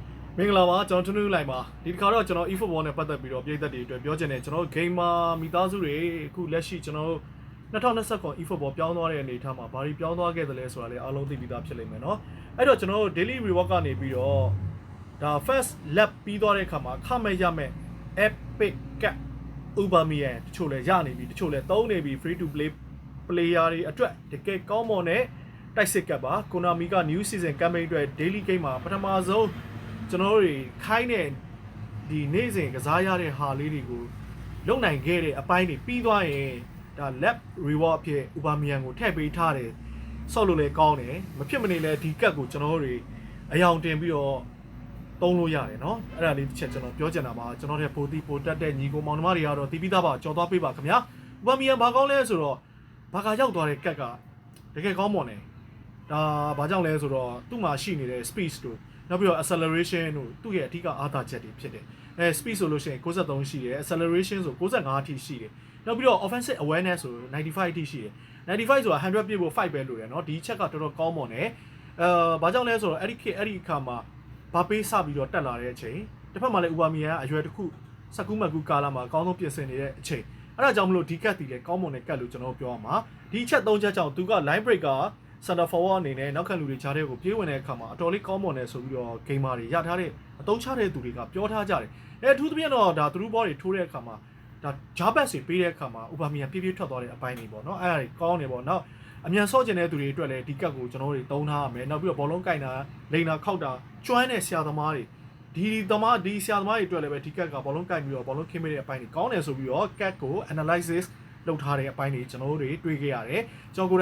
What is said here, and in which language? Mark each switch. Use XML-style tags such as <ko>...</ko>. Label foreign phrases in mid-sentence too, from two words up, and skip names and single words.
<my>မင်္ဂလာပါကျွန်တော်ထွန်းထွန်းလိုက်ပါဒီတစ်ခါတော့ကျွန်တော် e-football နဲ့ပတ်သက်ပြီးတော့ပြည်သက်တွေအတွက်ပြောချင်တယ်ကျွန်တော် gamer မိသားစုတွေအခုလက်ရှိကျွန်တော်2020 e-football ပြောင်းသွားတဲ့အနေအထားမှာဘာတွေပြောင်းသွားခဲ့သလဲဆိုတာလည်းအားလုံးသိပြီးသားဖြစ်လိမ့်မယ်เนาะအဲ့တော့ကျွန်တော်</my> <en>daily reward</en> <my>ကနေပြီးတော့ဒါ</my> <en>first lap</en> <my>ပြီး သွားတဲ့အခါမှာခမဲ့ရမဲ့</my> <en>epic cap</en> <my>Aubameyang တချို့လည်းရနေပြီတချို့လည်းသုံးနေပြီ</my> <en>free to play player</en> <my>တွေအတွက်တကယ်ကောင်းမွန်တဲ့တိုက်စစ်ကပ်ပါ Konami က</my> <en>new season campaign</en> <my>အတွက်</my> <en>daily game</en> <my>မှာပထမဆုံးကျွန်တော်တို့ ခိုင်းတဲ့ဒီနေ့စဉ်ကစားရတဲ့ဟာလေးတွေကိုလုံနိုင်ခဲ့တဲ့အပိုင်းတွေပြီးသွားရင်ဒါ</my> <en>lap reward</en> <my>အဖြစ် Aubameyang ကိုထည့်ပေးထားတယ်ဆော့လို့လည်းကောင်း တယ်မဖြစ်မနေလဲဒီကတ်ကိုကျွန်တော်တို့အယောင်တင်ပြီးတော့သုံးလို့ရတယ်เนาะအဲ့ဒါလေးတစ်ချက်ကျွန်တော်ပြောချင်တာပါကျွန်တော်တို့ပိုတီပိုတက်တဲ့ညီကိုမောင်နှမတွေကတော့တီးပြီးသားပါကြော်သွားပေးပါခင်ဗျာ Aubameyang ဘာကောင်းလဲဆိုတော့ဘာကရောက်သွားတဲ့ကတ်ကတကယ်ကောင်းမွန်တယ်ဒါဘာကြောင့်လဲဆိုတော့သူ့မှာရှိနေတဲ့ speed တို့နောက်ပြီးတော့ acceleration တို့သူ့ရဲ့အဓိကအားသာချက်တွေဖြစ်တယ်speed ဆိုလို့ရှိရင်63ရှိတယ် acceleration ဆို65အထိရှိတယ်နောက်ပြီးတော့</my> <en>offensive awareness</en> <my>ဆို95အထိရှိတယ်95ဆိုတာ100ပြည့် ဖို့5ပဲလို့ရတယ်เนาะဒီချက်ကတော်တော်ကောင်းမွန်တယ်ဘာကြောင့်လဲဆိုတော့အဲ့ဒီအခါမှာဘာပေးစပြီးတော့တက်လာတဲ့အချိန်တစ်ဖက်မှာလည်း Aubameyang ကအရွယ်တစ်ခုစကူးမကူကာလာမှာအကောင်းဆုံးပြင်ဆင်နေတဲ့အချိန်အဲ့ဒါကြောင့်မလို့ဒီက တ်တီလည်းကောင်းမွန်တဲ့ကတ်လို့ကျွန်တော်ပြောရမှာဒီချက်3ချက်ကြောင့်သူက</my> <en>line breaker center forward</en> <my>အနေနဲ့နောက်ခံလူတွေခြားတဲ့ကိုပြေးဝင်တဲ့အခါမှာအတော်လေးကောင်းမွန်တယ်ဆိုပြီးတော့ gamer တွေရထားတဲ့အသုံးချတဲ့သူတွေကပြောထားကြတယ်အထူးသဖြင့်တော့ဒါ</my> <en>through ball</en> <my>တွေထိုးတဲ့အခါမှာဒါ jabs တွေပေးတဲ့အခါမှာ Aubameyang ပြေးထွက်သွားတဲ့အပိုင်းတွေပေါ့နော်အဲ့ဒါတွေကောင်းတယ်ပေါ့နော်အမြန်ဆော့ကျင်တဲ့သူတွေအတွက်လည်းဒီကတ်ကိုကျွန်တော်တို့သုံးထားရမယ်နောက်ပြီးတော့ဘောလုံးကင်တာလိန်တာခောက်တာကျွမ်းတဲ့ဆရာသမားတွေဒီဆရာသမားတွေအတွက်လည်းပဲဒီကတ်ကဘောလုံးကင်ပြီးတော့ဘောလုံးခင်းပေးတဲ့အပိုင်းတွေကောင်းတယ်ဆိုပြီးတော့ cat ကို analysis လုပ်ထားတဲ့အပိုင်းတွေကျွန်တော်တို့တွေတွေ့ခဲ့ရတယ်ကျွန်တော်ကိုယ်တို</my>